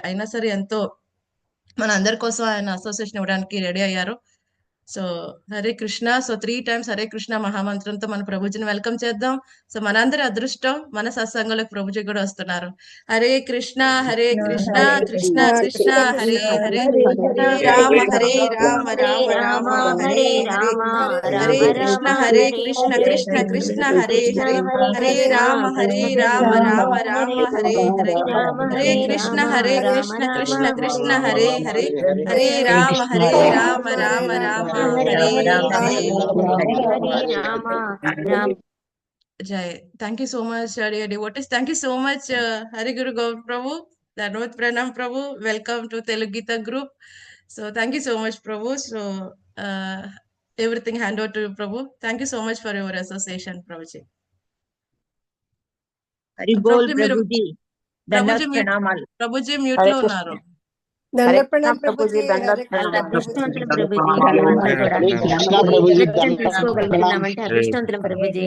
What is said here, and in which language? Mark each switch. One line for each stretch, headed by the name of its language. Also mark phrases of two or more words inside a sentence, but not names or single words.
Telugu: అయినా సరే ఎంతో మన అందరి కోసం ఆయన అసోసియేషన్ ఇవ్వడానికి రెడీ అయ్యారు. సో హరే కృష్ణ. సో 3 times హరే కృష్ణ మహామంత్రంతో మన ప్రభుజీని వెల్కమ్ చేద్దాం. సో మనందరి అదృష్టం మన సత్సంగంలోకి ప్రభుజీ కూడా వస్తున్నారు.
Sanskrit: హరే కృష్ణ హరే కృష్ణ హరే కృష్ణ కృష్ణ కృష్ణ కృష్ణ హరే కృష్ణ హరే, హరే హరే హరే రామ హరే రామ హరే రామ రామ రామ రామ హరే హరే, రామ హరే హరే కృష్ణ హరే హరే కృష్ణ హరే కృష్ణ కృష్ణ కృష్ణ హరే కృష్ణ హరే, హరే హరే హరే రామ రామ రామ రామ రామ హరే హరే హరే, హరే రామ హరే హరే కృష్ణ రామ హరే రామ కృష్ణ రామ కృష్ణ హరే కృష్ణ హరే హరే హరే, హరే హరే రామ రామ రామ రామ హరే హరే రామ హరే. హరే హరే రామ రామ.
English: Jai. Thank you so much, dear devotees. Thank you so much, Hari Guru Gaur Prabhu, Dhanvat Pranam Prabhu. Welcome to Telugu Gita Group. So thank you so much, Prabhu. So everything hand over to you, Prabhu. Thank you so much for your association, Prabhuji.
Hindi: హరి బోల్
Telugu: Prabhuji, మీరు ప్రభుజీ Prabhuji దండవత్ mute, ప్రణామాలు. Prabhuji mute హరే లో కృష్ణ ఉన్నారు. హరే దండ కృష్ణ ప్రణాం ప్రభుజీ ప్రభుజీ, హరే దండవత్ చాలా కృష్ణ ప్రణామాలు ప్రభుజీ. ప్రభుజీ. అదృష్టవంతులం ప్రభుజీ మనమంతా హరే కూడా కృష్ణ ఈ ప్రభుజీ. అవకాశం ప్రణామం. తీసుకోగలుగుతున్నామంటే హరే అదృష్టవంతులం హరే ప్రభుజీ.